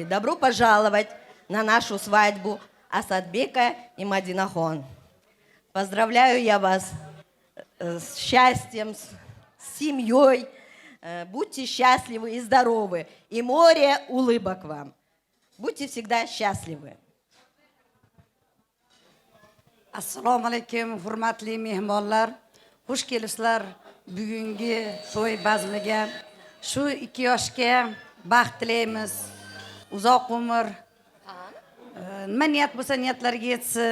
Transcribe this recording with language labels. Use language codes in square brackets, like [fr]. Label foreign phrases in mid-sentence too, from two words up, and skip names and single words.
[ru] Добро пожаловать на нашу свадьбу Асадбека и Мадинахон. Поздравляю я вас с счастьем, с семьей. Будьте счастливы и здоровы. И море улыбок вам. Будьте всегда счастливы. [uz] Assalomu alaykum, hurmatli mehmonlar. Xush kelibsizlar bugungi to'y bazmiga. Shu 2 yoshga baxt tilaymiz. Uzoq umr. Nima niyat bo'lsa niyatlariga yetsin.